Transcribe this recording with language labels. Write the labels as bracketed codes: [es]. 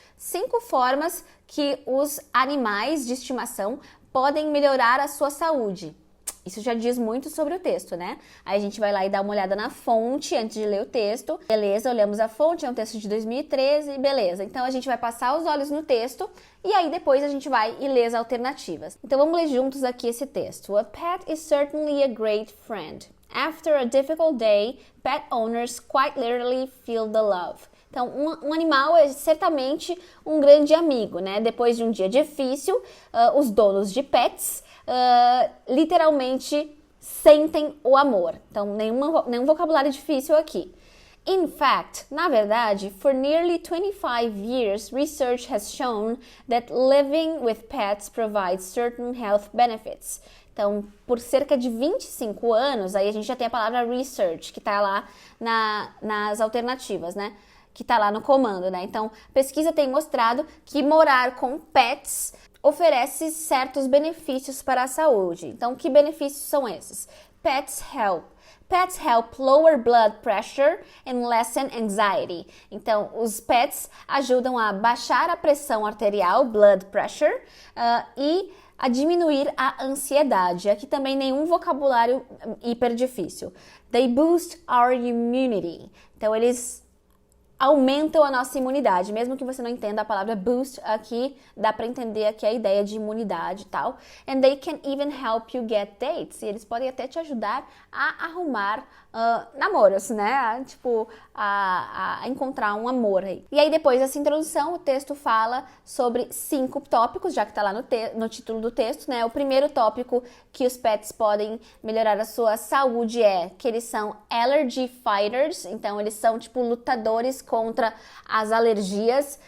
[pt] 5 formas que os animais de estimação podem melhorar a sua saúde. Isso já diz muito sobre o texto, né? Aí a gente vai lá e dá uma olhada na fonte antes de ler o texto. Beleza, olhamos a fonte, é um texto de 2013, beleza. Então a gente vai passar os olhos no texto e aí depois a gente vai e lê as alternativas. Então vamos ler juntos aqui esse texto. [en] A pet is certainly a great friend. After a difficult day, pet owners quite literally feel the love. [pt] Então, um animal é certamente um grande amigo, né? Depois de um dia difícil, os donos de pets literalmente sentem o amor. Então, nenhum vocabulário difícil aqui. [en] In fact, [pt] na verdade, [en] for nearly 25 years, research has shown that living with pets provides certain health benefits. [pt] Então, por cerca de 25 anos, aí a gente já tem a palavra research, que está lá nas alternativas, né? Que está lá no comando, né? Então, pesquisa tem mostrado que morar com pets oferece certos benefícios para a saúde. Então, que benefícios são esses? [en] Pets help lower blood pressure and lessen anxiety. [pt] Então, os pets ajudam a baixar a pressão arterial, blood pressure, e a diminuir a ansiedade. Aqui também nenhum vocabulário hiper difícil. [en] They boost our immunity. [pt] Então, eles aumentam a nossa imunidade, mesmo que você não entenda a palavra boost aqui, dá para entender aqui a ideia de imunidade e tal. [en] And they can even help you get dates. [pt] E eles podem até te ajudar a arrumar namoros, né? A encontrar um amor aí. E aí depois dessa introdução, o texto fala sobre 5 tópicos, já que tá lá no título do texto, né? O primeiro tópico que os pets podem melhorar a sua saúde é que eles são [en] allergy fighters, [pt] então eles são lutadores contra as alergias.